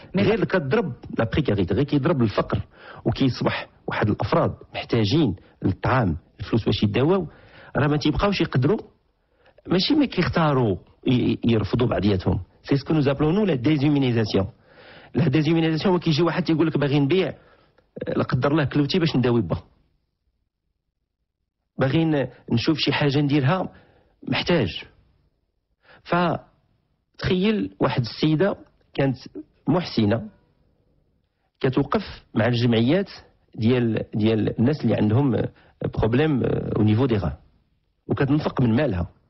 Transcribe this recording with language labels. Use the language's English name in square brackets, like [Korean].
[Arabic] غير كتضرب la précarité، غير كيضرب الفقر وكيصبح واحد الافراد محتاجين للطعام، الفلوس باش يداواو، راه ما تيبقاوش يقدروا، ماشي ما كيختاروا يرفضوا بعضياتهم. [French] C'est ce que nous appelons nous la déshumanisation. [Arabic] La déshumanisation هو كيجي واحد تيقول لك باغي نبيع لا قدر الله كلوتي باش نداوي با. باغي نشوف شي حاجه نديرها محتاج. فتخيل واحد السيده كانت محسنه كتوقف مع الجمعيات ديال الناس اللي عندهم بروبليم او نيفو دي غان وكتنفق من مالها.